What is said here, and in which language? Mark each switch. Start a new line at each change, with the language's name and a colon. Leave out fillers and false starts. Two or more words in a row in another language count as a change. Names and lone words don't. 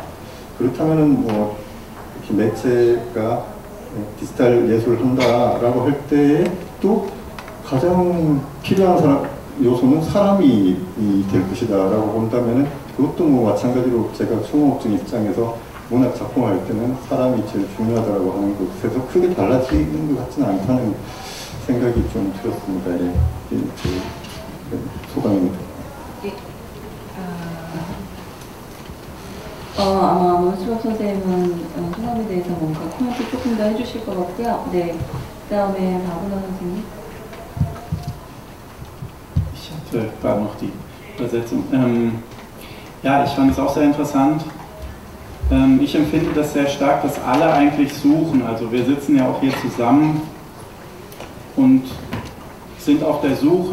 Korean: 그렇다면은 뭐 이렇게 매체가 디지털 예술을 한다라고 할 때에 또 가장 필요한 요소는 사람이 될 것이다라고 본다면은 그것도 뭐 마찬가지로 제가 송호흡증 입장에서 문학 작품할 때는 사람이 제일 중요하다고 하는 것에서 크게 달라지는 것 같지는 않다는 생각이 좀 들었습니다. 예. 제 소감입니다. 아마 원수록 선생님은 소감에 대해서 뭔가 코멘트 조금 더 해주실 것 같고요. 네, 그 다음에 박은하 선생님.
German: Ich hatte gerade noch die Übersetzung. Ja, ich fand es auch sehr interessant. Ich empfinde das sehr stark, dass alle eigentlich suchen. Also wir sitzen ja auch hier zusammen und sind auf der Suche.